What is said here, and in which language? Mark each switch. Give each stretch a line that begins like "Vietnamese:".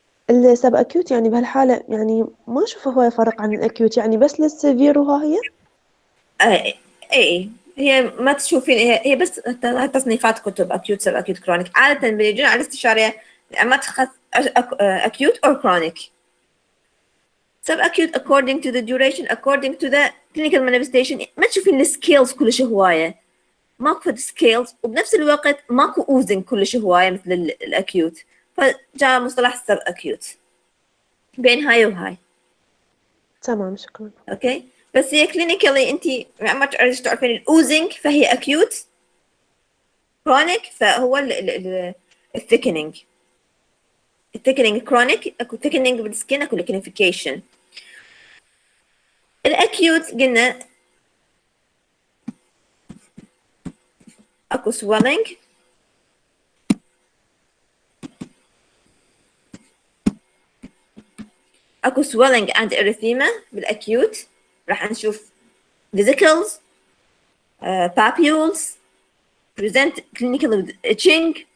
Arabic: السب أكيوت يعني بهالحالة يعني ما أشوفه هو يفرق عن الأكيوت، يعني بس للسيفير وها هي؟ اي هي ما تشوفين، هي بس تصنيفات كتب أكيوت سب أكيوت كرونيك. عادة بيجون على الاستشارية ما تخص أكيوت
English: or chronic. Sub acute according to the duration, according to the clinical manifestation.
Arabic: ما تشوفين السكيلز كلش هواية، ماكو سكيلز، وبنفس الوقت ماكو اوزنج كلش هواية مثل الأكيوت، فجاء مصطلح السب أكيوت بين هاي وهاي. تمام شكرا. اوكي، بس هي كلينيكالي انت ما تعرفين الاوزنج فهي اكيوت، كرونيك فهو الثيكنينج. الثيكنينج كرونيك، اكو ثيكنينج بالسكين، اكو ليكنيفيكيشن. الاكيوت قلنا اكو swelling، اكو
English: swelling and erythema
Arabic: بالاكيوت. راح نشوف
English: vesicles, papules, present clinically with itching.